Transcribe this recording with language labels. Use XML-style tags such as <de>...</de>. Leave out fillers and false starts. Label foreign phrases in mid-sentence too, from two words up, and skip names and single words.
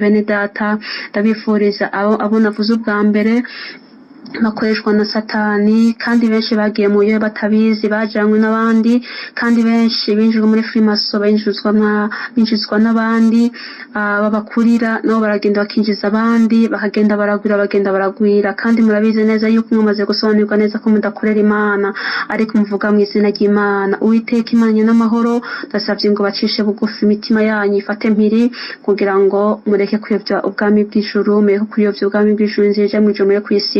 <rn>Bene data ndabifuriza abo navuze ubwa mbere bakoreshwa na satani kandi benshi bagiye mu yo batabizi bajanywe n'abandi kandi benshi binjijwe muri Freemason binjizwa n'abandi babakurira nabo baragenda bakinjiza abandi bakagenda baragwira kandi murabizi neza yuko mumaze gusobanurwa neza ko mudakorera Imana ariko muvuga mu izina ry'Imana. Uwiteka Imana n'amahoro ndasavye ngo bacishe bugufi imitima yanyu ifate mpiri kugira ngo mureke kuyobya ubwami bw'ijuru mureke kuyobya ubwami bw'ijuru nzije mu ijuru mureke</rn>